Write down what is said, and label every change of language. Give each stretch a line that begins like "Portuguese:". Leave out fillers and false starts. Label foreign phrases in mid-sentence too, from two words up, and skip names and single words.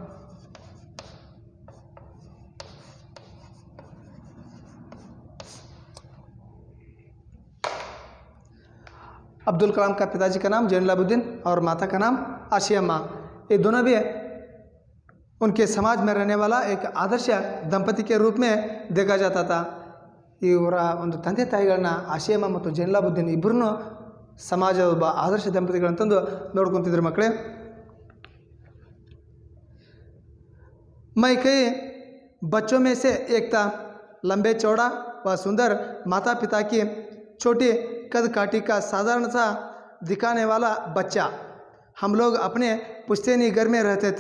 Hindi: अब्दुल कलाम का पिताजी का नाम जैनुलाब्दीन और माता का नाम आशियम्मा। ये दोनों भी उनके समाज में रहने वाला एक आदर्श ದಂಪತಿ के रूप में देखा जाता था।
Kannada: ಇವರ ಒಂದು ತಂದೆ ತಾಯಿಗಳನ್ನ ಆಶಿಯಮ್ಮ ಮತ್ತು ಜೈನುಲಾಬ್ದೀನ್ ಇಬ್ಬರನ್ನು ಸಮಾಜ ಒಬ್ಬ ಆದರ್ಶ ದಂಪತಿಗಳಂತಂದು ನೋಡ್ಕೊತಿದ್ರು ಮಕ್ಕಳೇ।
Hindi: मैं कई बच्चों में से एक था, लंबे चौड़ा व सुंदर, माता पिता की छोटी कद काठी का साधारण सा दिखाने वाला बच्चा। हम लोग अपने पुश्तैनी घर में रहते थे।